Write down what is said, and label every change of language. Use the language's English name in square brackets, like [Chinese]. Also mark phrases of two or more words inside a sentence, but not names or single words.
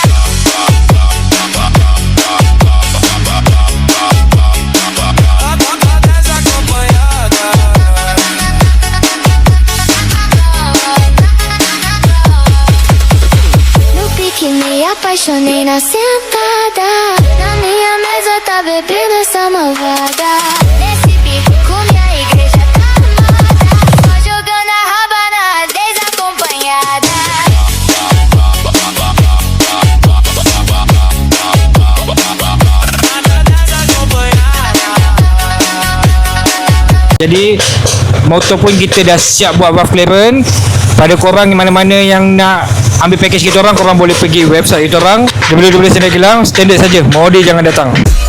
[Portuguese] Que me apaixonei na sentada. Na minha mesa tá bebendo essa malvada. Nesse pico com minha igreja tá armada. Só jogando a raba na desacompanhada. [Malay] Jadi motor pun kita dah siap buat [English] valve clearance. [Malay] Pada korang mana-mana yang nak ambil package kita orang, korang boleh pergi website kita orang www.standard saja, model jangan datang.